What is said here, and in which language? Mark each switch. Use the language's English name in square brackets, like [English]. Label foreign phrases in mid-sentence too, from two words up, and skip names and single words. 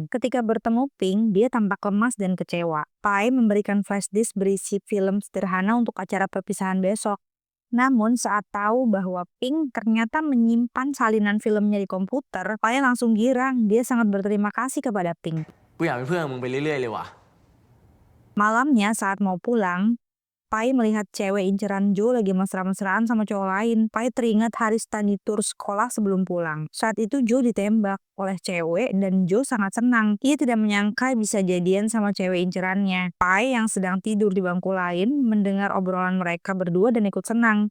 [Indonesian] Ketika bertemu Pink, dia tampak lemas dan kecewa. Pai memberikan flashdisk berisi film sederhana untuk acara perpisahan besok. Namun saat tahu bahwa Pink ternyata menyimpan salinan filmnya di komputer, Pai langsung girang. Dia sangat berterima kasih kepada Pink. [Thai] กูอยากเป็นเพื่อนกับมึงไปเรื่อยๆเลยว่ะ [Indonesian] Malamnya saat mau pulang, Pai melihat cewek inceran Joe lagi mesra-mesraan sama cowok lain. Pai teringat hari [English] study tour [Indonesian] sekolah sebelum pulang. Saat itu Joe ditembak oleh cewek dan Joe sangat senang. Ia tidak menyangka bisa jadian sama cewek incerannya. Pai yang sedang tidur di bangku lain mendengar obrolan mereka berdua dan ikut senang.